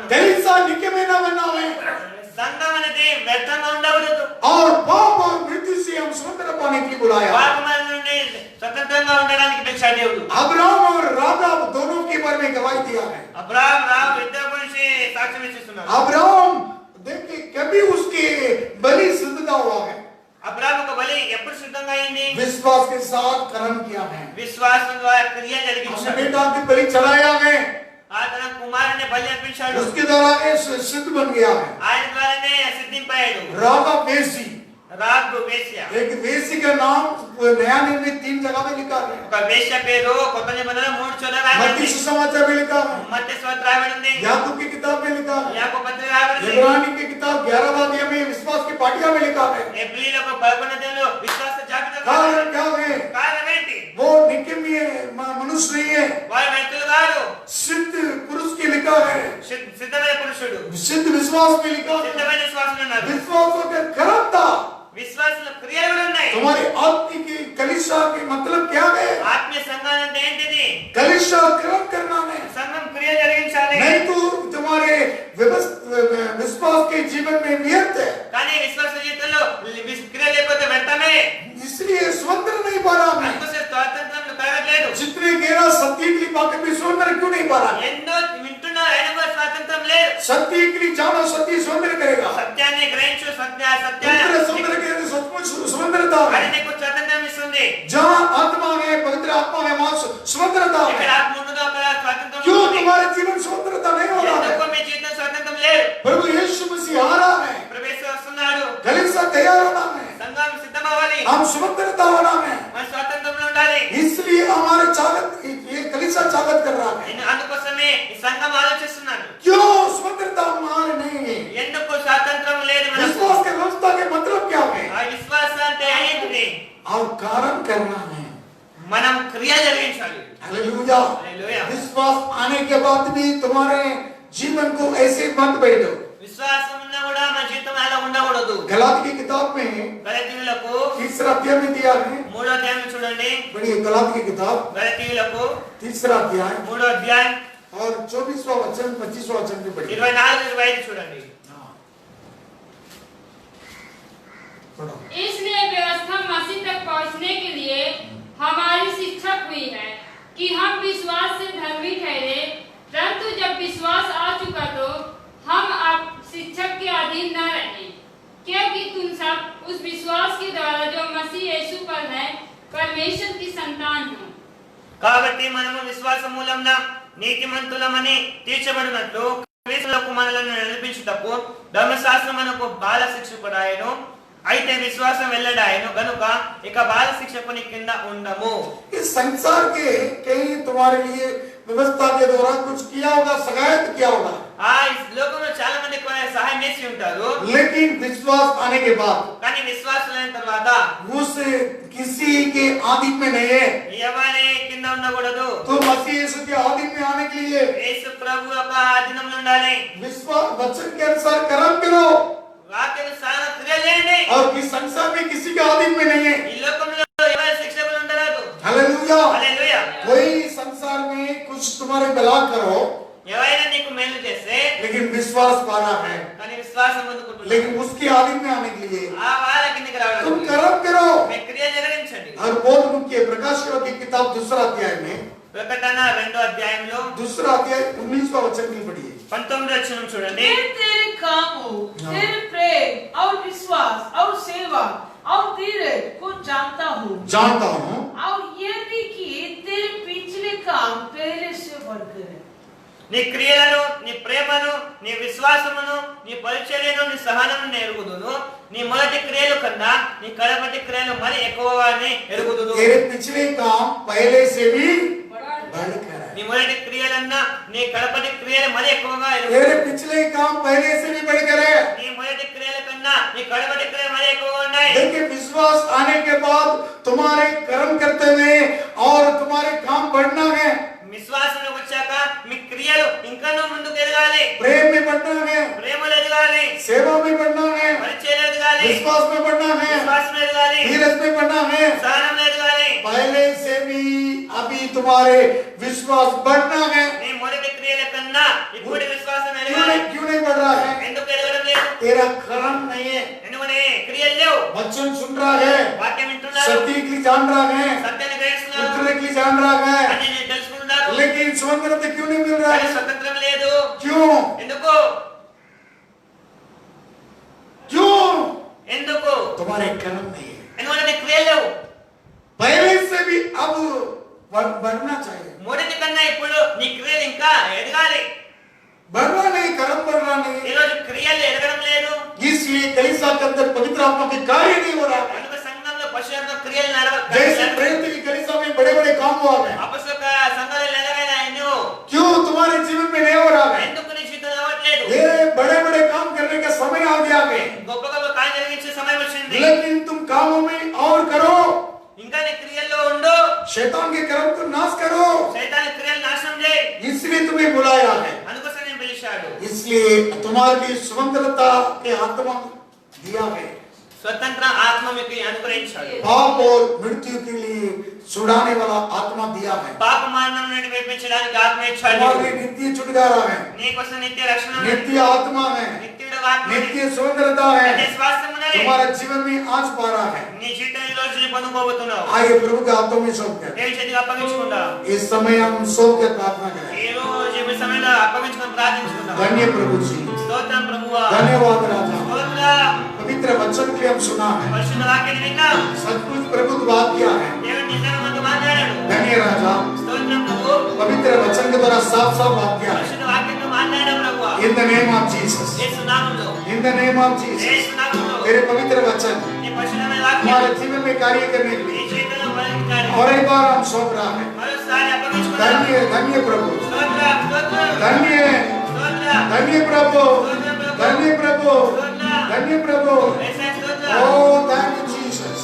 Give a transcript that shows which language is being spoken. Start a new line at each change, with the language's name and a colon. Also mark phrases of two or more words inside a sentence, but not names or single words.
Hindi: कैसा निकम्मे ना बनावे,
Telugu: సంఘం అనేది వ్యర్థంగా ఉండకూడదు
Hindi: और पाप और मृत्यु से हम स्वतंत्र पाने के लिए बुलाया।
Telugu: పాపముల నుండి స్వతంత్రంగా ఉండడానికి పిలిచాడు దేవుడు
Hindi: अब्राहम और राहाब दोनों के बारे में गवाही दिया है।
Telugu: అబ్రాహాం రావు ఇద్దరు గురించి సాక్ష్యం ఇస్తున్నారు
Hindi: अब्राहम देखिए कभी उसके बलि सिद्धता हुआ है,
Telugu: అబ్రాహాం ఒక బలి ఎప్పుడు సిద్ధంగా అయింది
Hindi: विश्वास के साथ कर्म किया है,
Telugu: విశ్వాసం ద్వారా క్రియ
Hindi: अपने
Telugu: జరిగించాడు
Hindi: बेटा की बलि चढ़ाया है,
Telugu: ఆ తన కుమారుని బలి అర్పించాడు
Hindi: उसके द्वारा ये सिद्ध बन गया है।
Telugu: ఆయన ద్వారానే సిద్ధింపాడు
Hindi: राहाब वेशी,
Telugu: రాబు వేశ్య
Hindi: एक वेशी का नाम नया नियम में 3 जगह में लिखा है,
Telugu: ఒక వేశ్య పేరు కొత్త నిబంధనలో 3 చోట్ల
Hindi: मत्ती
Telugu: రాయబడింది
Hindi: सुसमाचार में लिखा है,
Telugu: మత్తయి సువార్త రాయబడింది
Hindi: याकूब की किताब में लिखा है,
Telugu: యాకోబు పత్రిక రాయబడింది
Hindi: इब्रानी की किताब 11वां अध्याय में विश्वास की पाटिया में लिखा है।
Telugu: ఎబ్రిలకు 11వ అధ్యాయంలో విశ్వాస జాబితా
Hindi: कारण क्या है?
Telugu: కారణం ఏంటి
Hindi: वो निकम्मे मनुष्य नहीं है,
Telugu: వారు వ్యక్తులు కాదు
Hindi: सिद्ध पुरुष की लिखा है,
Telugu: సిద్ధమైన పురుషుడు
Hindi: सिद्ध विश्वास में लिखा है।
Telugu: సిద్ధమైన విశ్వాసులు ఉన్నారు
Hindi: विश्वासों के कर्म था।
Telugu: విశ్వాసుల క్రియలు కూడా ఉన్నాయి
Hindi: तुम्हारी आत्मिक कलिशा के मतलब क्या है?
Telugu: ఆత్మీయ సంఘం అంటే ఏంటిది
Hindi: कलिशा कर्म करना है,
Telugu: సంఘం క్రియ జరిగించాలి
Hindi: नहीं तो तुम्हारे व्यर्थ है,
Telugu: కానీ విశ్వాస జీవితంలో క్రియ లేకపోతే వ్యర్థమే.
Hindi: इसलिए स्वतंत्र नहीं पा रहा मैं।
Telugu: అందుకోసం స్వాతంత్రం కలగట్లేదు.
Hindi: जितने गहरा सत्य के लिए पाके भी स्वतंत्र क्यों नहीं पा रहा?
Telugu: ఎన్నో వింటున్నా అయినా కూడా స్వాతంత్రం లేదు.
Hindi: सत्य के लिए जानो, सत्य स्वतंत्र करेगा।
Telugu: సత్యాన్ని గ్రహించు,
Hindi: पुत्र
Telugu: సత్యాన్ని
Hindi: स्वतंत्र करे तो सचमुच स्वतंत्रता है।
Telugu: అది నీకు స్వాతంత్రం ఇస్తుంది.
Hindi: जहाँ आत्मा है, पवित्र आत्मा है, वहाँ स्वतंत्रता
Telugu: ఇక్కడ
Hindi: है।
Telugu: ఆత్మ ఉన్నదో అక్కడ స్వాతంత్రం
Hindi: क्यों
Telugu: ఉంటుంది.
Hindi: तुम्हारे जीवन स्वतंत्रता नहीं हो रहा
Telugu: ఎందుకు
Hindi: है?
Telugu: మీ జీవితం స్వాతంత్రం లేదు?
Hindi: प्रभु यीशु मसीह आ रहा है,
Telugu: ప్రవేశ వస్తున్నాడు.
Hindi: कलीसिया तैयार होना है,
Telugu: సంఘం సిద్ధమవ్వాలి.
Hindi: हम स्वतंत्रता होना है।
Telugu: మన స్వాతంత్రంలో ఉండాలి.
Hindi: इसलिए हमारे चालक, ये कलीसिया चालक कर रहा है।
Telugu: అందుకోసమే ఈ సంఘం ఆలోచిస్తున్నాడు.
Hindi: क्यों स्वतंत्रता हमारे नहीं है?
Telugu: ఎందుకు స్వాతంత్రం లేదు మనకు?
Hindi: विश्वास के व्यवस्था के मतलब क्या है?
Telugu: ఆ విశ్వాసం అంటే ఏంటిది?
Hindi: और कारण करना है।
Telugu: మనం క్రియ జరిగించాలి.
Hindi: हालेलुया।
Telugu: హల్లెలూయా.
Hindi: विश्वास आने के बाद भी तुम्हारे जीवन को ऐसे मत बैठो।
Telugu: విశ్వాసం ఉన్నా కూడా మన జీవితం అలా ఉండకూడదు.
Hindi: गलाती की किताब में
Telugu: గలతీయులకు
Hindi: 3रा अध्याय में दिया है।
Telugu: 3వ అధ్యాయం చూడండి.
Hindi: बड़ी गलाती की किताब
Telugu: గలతీయులకు
Hindi: 3रा अध्याय
Telugu: 3వ అధ్యాయం
Hindi: और 24वां वचन 25वां वचन भी पढ़िए।
Telugu: 24-25 చూడండి.
Hindi: पढ़ो। इसलिए व्यवस्था मसीह तक पहुंचने के लिए हमारी शिक्षक हुई है कि हम विश्वास से धर्मी ठहरे, परंतु जब विश्वास आ चुका तो हम अब शिक्षक के अधीन न रहे, क्योंकि तुम सब उस विश्वास के द्वारा जो मसीह यीशु पर है परमेश्वर की संतान हो।
Telugu: కాబట్టి మనము విశ్వాసం మూలంన నీతిమంతులమని తీర్చబడినట్లు క్రీస్తులకు మనలను నడిపించుటకు ధర్మశాస్త్రం మనకు బాల శిక్షకుడాయను. అయితే విశ్వాసం వెల్లడాయను గనుక ఇక బాల శిక్షకుని కింద ఉండము.
Hindi: इस संसार के कहीं तुम्हारे लिए व्यवस्था के द्वारा कुछ किया होगा, सहायता किया होगा,
Telugu: ఈ లోకంలో చాలా మంది సహాయం చేసి ఉంటారు.
Hindi: लेकिन विश्वास आने के बाद
Telugu: కానీ విశ్వాసులైన తర్వాత
Hindi: उस किसी के आधीन में नहीं है।
Telugu: ఎవరి కింద ఉండకూడదు.
Hindi: तो मसीह यीशु के आधीन में आने के लिए
Telugu: యేసు ప్రభు యొక్క అధీనంలో ఉండాలి.
Hindi: विश्वास वचन के अनुसार कर्म करो,
Telugu: వాక్యానుసార క్రియ చేయండి.
Hindi: और इस संसार में किसी के आधीन में नहीं है।
Telugu: ఈ లోకంలో ఎవరి శిక్షకులు ఉండరాదు.
Hindi: हालेलुया।
Telugu: హల్లెలూయా.
Hindi: कोई संसार में कुछ तुम्हारे भला करो,
Telugu: ఎవరైనా నీకు మేలు చేస్తే
Hindi: लेकिन विश्वास पाना है,
Telugu: కానీ విశ్వాసం పొందుకుంటున్నావు.
Hindi: लेकिन उसके आधीन में आने के लिए
Telugu: ఆ వాళ్ళ కిందకి రావాలి.
Hindi: तुम कर्म करो।
Telugu: మీ క్రియ జరిగించండి.
Hindi: और बहुत मुख्य प्रकाश की किताब 2रा अध्याय में
Telugu: ప్రకటన 2వ అధ్యాయంలో
Hindi: 2रा अध्याय 19वां वचन भी पढ़िए।
Telugu: 19వ వచనం చూడండి.
Hindi: मैं तेरे कामों, तेरे प्रेम और विश्वास और सेवा और धीरज को जानता हूँ, और ये भी कि तेरे पिछले काम पहले से बढ़कर है।
Telugu: నీ క్రియలను, నీ ప్రేమను, నీ విశ్వాసమును, నీ పరిచర్యను, నీ సహనమును ఎరుగుదును. నీ మొదటి క్రియలు కన్నా నీ కడపటి క్రియలు మరి ఎక్కువగానే ఎరుగుదును.
Hindi: तेरे पिछले काम पहले से भी बढ़कर है।
Telugu: నీ మొదటి క్రియలన్నా నీ కడపటి క్రియలు మరి ఎక్కువగా
Hindi: तेरे
Telugu: ఎరుగుదును.
Hindi: पिछले काम पहले से भी बढ़कर है।
Telugu: నీ మొదటి క్రియల కన్నా నీ కడపటి క్రియలు మరి ఎక్కువగా ఉన్నాయి.
Hindi: देखिए, विश्वास आने के बाद तुम्हारे कर्म करते हुए और तुम्हारे काम बढ़ना है,
Telugu: విశ్వాసంలోకి వచ్చాక మీ క్రియలు ఇంకా ముందుకు ఎదగాలి.
Hindi: प्रेम में बढ़ना है,
Telugu: ప్రేమలో ఎదగాలి.
Hindi: सेवा में बढ़ना है,
Telugu: పరిచర్యలో ఎదగాలి.
Hindi: विश्वास में बढ़ना है,
Telugu: విశ్వాసంలో ఎదగాలి.
Hindi: धीरज में बढ़ना है।
Telugu: సహనంలో ఎదగాలి.
Hindi: पहले से भी अभी तुम्हारे विश्वास बढ़ना है।
Telugu: నీ మొదటి క్రియల కన్నా ఇప్పుడు విశ్వాసం
Hindi: क्यों
Telugu: ఎదగాలి.
Hindi: नहीं बढ़ रहा है?
Telugu: ఎందుకు ఎదగడం లేదు?
Hindi: तेरा कर्म नहीं है,
Telugu: ఎందుకని క్రియలు లేవు.
Hindi: वचन सुन रहा है,
Telugu: వాక్యం వింటున్నారు,
Hindi: सत्य के लिए जान रहा है,
Telugu: సత్యాన్ని గ్రహిస్తున్నారు,
Hindi: पुत्र के लिए जान रहा है,
Telugu: అన్ని తెలుసుకుంటున్నారు.
Hindi: लेकिन स्वतंत्रता क्यों नहीं मिल रहा
Telugu: కానీ
Hindi: है?
Telugu: స్వతంత్రం లేదు.
Hindi: क्यों?
Telugu: ఎందుకు?
Hindi: क्यों?
Telugu: ఎందుకు?
Hindi: तुम्हारे कर्म नहीं है।
Telugu: ఎందుకంటే క్రియలు లేవు.
Hindi: पहले से भी अब बढ़ना चाहिए।
Telugu: మొదటి కన్నా ఇప్పుడు నీ క్రియలు ఇంకా ఎదగాలి.
Hindi: बढ़ना नहीं, कर्म बढ़ना
Telugu: ఈ
Hindi: नहीं।
Telugu: రోజు క్రియలు ఎదగడం లేదు.
Hindi: इसलिए कलीसिया के अंदर पवित्र आत्मा के कार्य नहीं हो रहा है।
Telugu: కనుక సంఘంలో పశువుల క్రియలు
Hindi: जैसे प्रेरित की कलीसिया में बड़े बड़े काम हुआ है,
Telugu: అపొస్తలుల సంఘాలు ఎలాగైనా ఎన్నో
Hindi: क्यों तुम्हारे जीवन में नहीं हो रहा है?
Telugu: ఎందుకు నీ జీవితంలో అవ్వట్లేదు?
Hindi: ये बड़े बड़े काम करने का समय आ गया है,
Telugu: గొప్ప గొప్ప కార్యం జరిగించే సమయం వచ్చింది.
Hindi: लेकिन तुम कामों में और करो,
Telugu: ఇంకా నీ క్రియల్లో ఉండు.
Hindi: शैतान के कर्म को नाश करो।
Telugu: సైతాన్ క్రియలు నాశనం చేయి.
Hindi: इसलिए तुम्हें बुलाया है,
Telugu: అందుకోసం నేను పిలిచాడు.
Hindi: इसलिए तुम्हारे लिए स्वतंत्रता के आत्मा दिया है,
Telugu: స్వతంత్ర ఆత్మ మీకు అనుగ్రహించాడు.
Hindi: पाप और मृत्यु के लिए छुड़ाने वाला आत्मा दिया है,
Telugu: పాప మరణం నుండి విడిపించడానికి ఆత్మ ఇచ్చాడు.
Hindi: तुम्हारे लिए नित्य छुटकारा है,
Telugu: నీకోసం నిత్య రక్షణ,
Hindi: नित्य आत्मा है,
Telugu: నిత్యుడు
Hindi: నిత్య స్వతంత్రత है तुम्हारा तुम्हारा जीवन में आज पा रहा है आइए प्रभु के हाथों में सौंप कर इस समय हम सौंप के प्रार्थना करें धन्य प्रभु जी धन्यवाद राजा पवित्र वचन के हम सुना है सब कुछ प्रभु बात किया है धन्य राजा पवित्र वचन के द्वारा साफ साफ बात किया है
English: In the name of Jesus. In the name of Jesus.
Hindi: तेरे पवित्र वचन हमारे जीवन में कार्य करने के लिए और एक बार हम सौंप रहा है धन्य धन्य प्रभु धन्य धन्य प्रभु धन्य प्रभु धन्य प्रभु
English: Oh thank you Jesus.